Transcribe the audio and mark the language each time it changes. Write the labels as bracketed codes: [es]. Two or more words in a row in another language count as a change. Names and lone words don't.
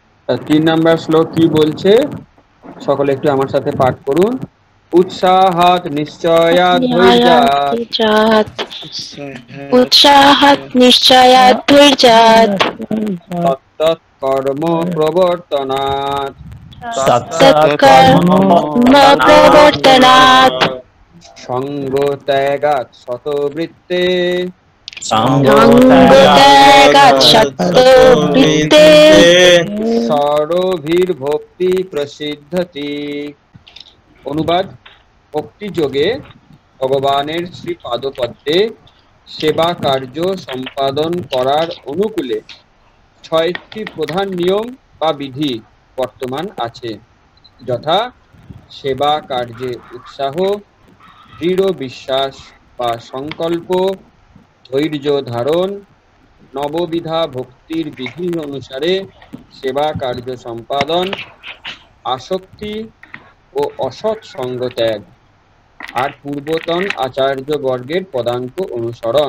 [bn] 3 নাম্বার শ্লোক কি বলছে? সকলে একটু আমার সাথে পাঠ করুন। [sa] উৎসাহাৎ নিশ্চয়াৎ ধৈর্যাৎ उत्साहात् निश्चयात् धैर्यात् तत्तत् कर्म प्रवर्तनात् तत्कर्म प्रवर्तनात् संग त्यागात् शतवृत्ते संगत्यागात् शतवृत्ते सर्वभिर्भक्ति प्रसिद्धति। [bn] অনুবাদ: ভক্তি যোগে ভগবানের শ্রী পাদপদ্মে সেবা কার্য সম্পাদন করার অনুকূলে 6টি প্রধান নিয়ম বা বিধি বর্তমান আছে, যথা সেবা কার্যে উৎসাহ, দৃঢ় বিশ্বাস বা সংকল্প, ধৈর্য ধারণ, নববিধা ভক্তির বিধি অনুসারে সেবা কার্য সম্পাদন, আসক্তি ও অসৎ সঙ্গ ত্যাগ, আর পূর্বতন আচার্য বর্গের পদাঙ্ক অনুসরণ।